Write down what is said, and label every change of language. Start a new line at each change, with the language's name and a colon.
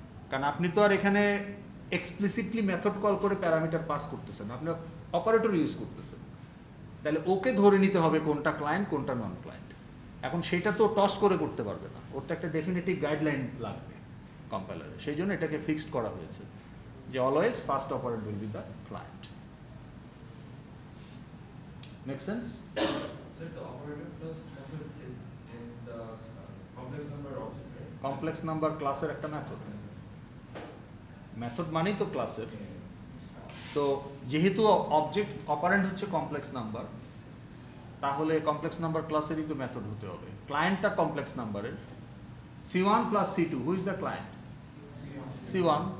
Bangla: কারণ আপনি তো আর এখানে এক্সপ্লিসিটলি মেথড কল করে প্যারামিটার পাস করতেছেন, আপনি অপারেটর ইউজ করতেছেন, তাহলে ওকে ধরে নিতে হবে কোনটা ক্লায়েন্ট কোনটা নন ক্লায়েন্ট। এখন সেটা তো টস করে করতে পারবে না, ওর তো একটা ডেফিনেটিভ গাইডলাইন লাগবে কম্পাইলারে, সেই জন্য এটাকে ফিক্সড করা হয়েছে যে
English: Always first operand will be the client. Make sense? Sir, the operator plus method is in the complex number object, right?
Bangla: Complex number ক্লাসের একটা মেথড, মেথড মানেই তো ক্লাসের। তো যেহেতু অবজেক্ট অপারেন্ট হচ্ছে কমপ্লেক্স নাম্বার, তাহলে কমপ্লেক্স নাম্বার ক্লাসেরই তো মেথড হতে হবে। ক্লায়েন্টটা কমপ্লেক্স নাম্বারের, C1 plus C2,
English: Who is the client?
Bangla: C1।